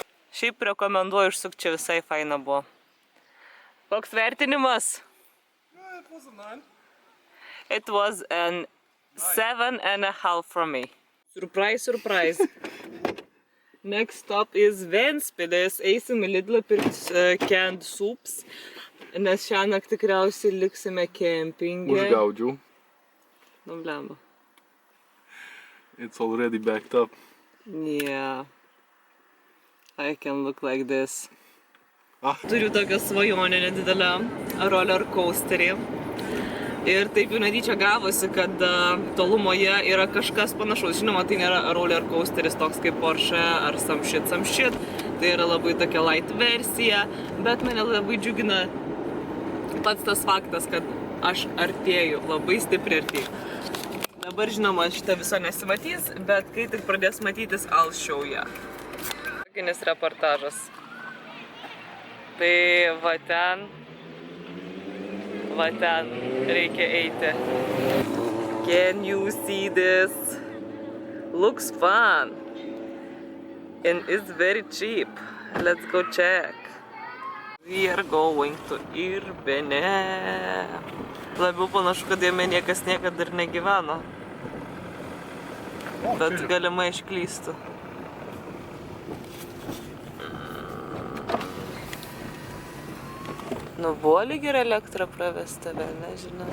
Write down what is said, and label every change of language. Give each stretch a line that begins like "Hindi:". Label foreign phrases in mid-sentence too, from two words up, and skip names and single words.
Lithuanian: Šiaip rekomenduoju užsukti, čia visai faina buvo. Koks vertinimas?
English: Yeah, it was a 9. It was an 7.5 from me. Surprise. Next stop is Ventspils.
Lithuanian: Eisim į Lidlą pirkti
English: canned soups,
Lithuanian: nes šiąnakt tikriausiai liksime kempinge. Užgaudžiau. Nu, blemba.
English: It's already backed up. Yeah. I can look like this. Ah.
Lithuanian: Turiu tokią svajonę nedidelę
English: roller coasterį.
Lithuanian: Ir taip jau netyčia gavosi, kad tolumoje yra kažkas panašaus. Žinoma, tai nėra
English: roller coasteris
Lithuanian: toks kaip Porsche ar
English: some shit.
Lithuanian: Tai yra labai tokia light versija, bet mane labai džiugina pats tas faktas, kad aš artėju, labai stipriai artėju. Dabar, žinoma, šitą viso nesimatys, bet kai tik pradės matytis,
English: I'll show ya.
Lithuanian: Tokinis reportažas. Tai va ten reikia eiti.
English: Can you see this? Looks fun. And it's very cheap. Let's go check. We are going to Irbene.
Lithuanian: Labiau panašu, kad jame niekas niekada ir negyveno. Bet galimai išklystų. Nu, buvo lyg ir elektra pravesta, vėl nežinau.